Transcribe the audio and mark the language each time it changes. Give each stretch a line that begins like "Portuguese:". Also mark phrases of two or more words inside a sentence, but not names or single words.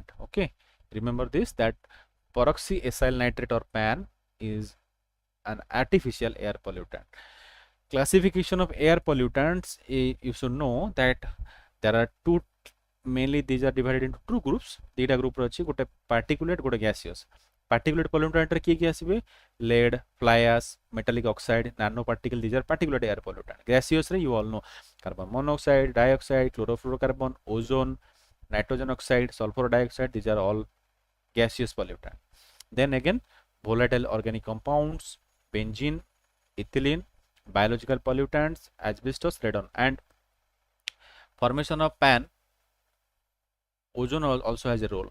English: Okay, remember this, that peroxyethyl nitrate or PAN is an artificial air pollutant. Classification of air pollutants, you should know that there are two, mainly these are divided into two groups. Data group
Odia: ଅଛି, ଗୋଟେ particulate गोटे gaseous.
English: Particulate pollutant
Odia: ରେ କିଏ ଆସିବେ,
English: lead, fly ash, metallic oxide, nanoparticle, these are particulate air pollutant. Gaseous रे you all know carbon monoxide, dioxide, chlorofluorocarbon, ozone, nitrogen oxide, sulfur dioxide, these are all gaseous pollutant. Then again, volatile organic compounds, benzene, ethylene, biological pollutants, asbestos, radon, and formation of PAN, ozone also has a role.